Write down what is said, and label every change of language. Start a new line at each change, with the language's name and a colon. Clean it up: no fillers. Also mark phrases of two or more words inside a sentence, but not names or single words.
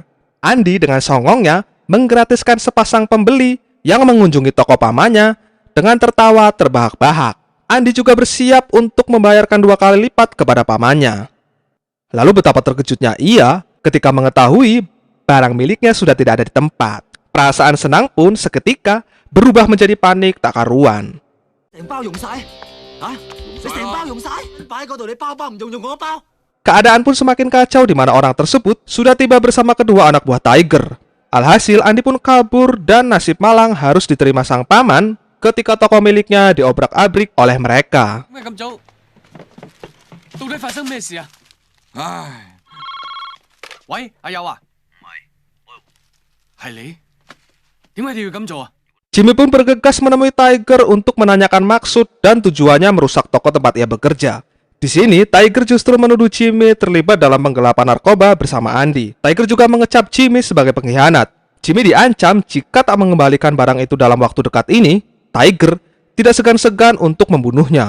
Indonesian: Andy dengan songongnya menggratiskan sepasang pembeli yang mengunjungi toko pamannya dengan tertawa terbahak-bahak. Andy juga bersiap untuk membayarkan 2 kali lipat kepada pamannya. Lalu betapa terkejutnya ia ketika mengetahui barang miliknya sudah tidak ada di tempat. Perasaan senang pun seketika berubah menjadi panik tak karuan.
Cantonese: 成包用晒啊！你成包用晒，擺喺嗰度你包唔用我包。
Indonesian: Keadaan pun semakin kacau, di mana orang tersebut sudah tiba bersama kedua anak buah Tiger. Alhasil Andy pun kabur dan nasib malang harus diterima sang paman ketika toko miliknya diobrak-abrik oleh mereka.
Cantonese: 咩咁早？到底發生咩事啊？唉，喂，阿友啊，唔係，係你？點解你要咁做啊？
Indonesian: Jimmy pun bergegas menemui Tiger untuk menanyakan maksud dan tujuannya merusak toko tempat ia bekerja. Di sini, Tiger justru menuduh Jimmy terlibat dalam penggelapan narkoba bersama Andy. Tiger juga mengecap Jimmy sebagai pengkhianat. Jimmy diancam jika tak mengembalikan barang itu dalam waktu dekat ini, Tiger tidak segan-segan untuk membunuhnya.